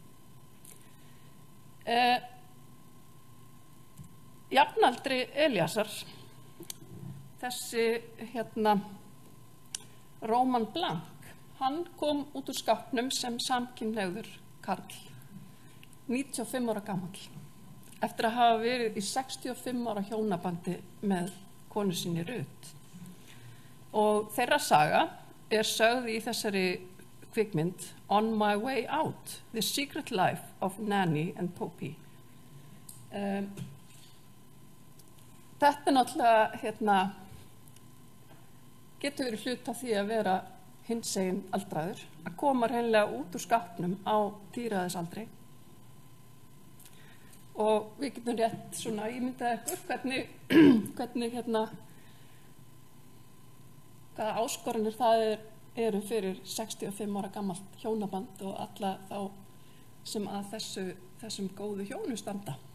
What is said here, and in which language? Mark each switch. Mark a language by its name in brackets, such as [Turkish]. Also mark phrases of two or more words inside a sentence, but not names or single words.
[Icelandic] Jafnaldri Elíasar, þessi Róman Blank, hann kom út úr skápnum sem samkynhneigður karl, 95 ára gamall, eftir að hafa verið í 65 ára hjónabandi með konu sinni Rut. Og þeirra saga sögð í þessari kvikmynd On My Way Out, The Secret Life of Nanny and Poppy. Þetta náttúrulega getur verið hlut af því að vera hinsegin aldraður, að koma hreinlega út úr skápnum á tíræðisaldri. Og við getum rétt svona ímyndað ykkur hvernig hvaða áskoranir það eru fyrir 65 ára gamalt hjónaband og alla þá sem að þessum góðu hjónu standa.